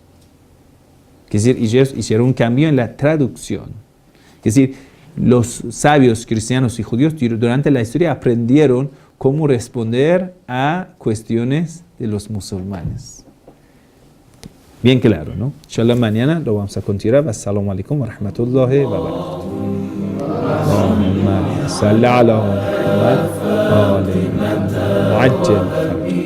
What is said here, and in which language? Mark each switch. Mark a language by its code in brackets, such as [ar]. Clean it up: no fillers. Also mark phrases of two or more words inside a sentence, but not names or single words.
[es] Es decir, ellos hicieron un cambio en la traducción. Es decir, los sabios cristianos y judíos durante la historia aprendieron cómo responder a cuestiones de los musulmanes. Bien claro, ¿no? Inshallah mañana lo vamos a continuar. [ar] السلام عليكم ورحمة الله وبركاته. اللهم صل على محمد.